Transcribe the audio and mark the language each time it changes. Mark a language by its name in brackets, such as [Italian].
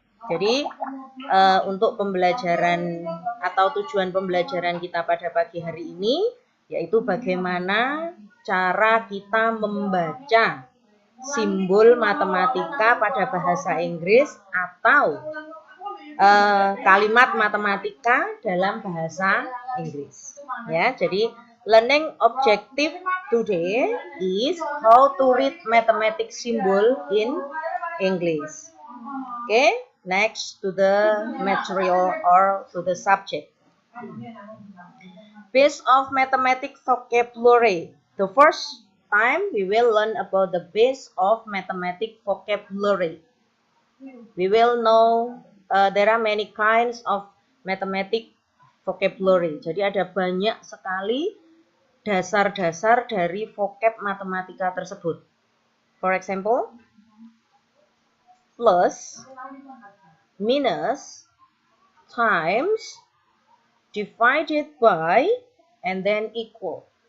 [Indonesian] Jadi untuk pembelajaran atau tujuan pembelajaran kita pada pagi hari ini yaitu bagaimana cara kita membaca simbol matematika pada bahasa Inggris atau kalimat matematika dalam bahasa Inggris. Ya, jadi [English] learning objective today is how to read mathematics symbol in English. Okay, next to the material or to the subject. Base of mathematics vocabulary. The first time we will learn about the base of mathematics vocabulary. We will know there are many kinds of mathematics vocabulary. [Indonesian] Jadi ada banyak sekali dasar-dasar dari vocab matematika tersebut. [English] For example, plus, minus, times, divided by, and then equal.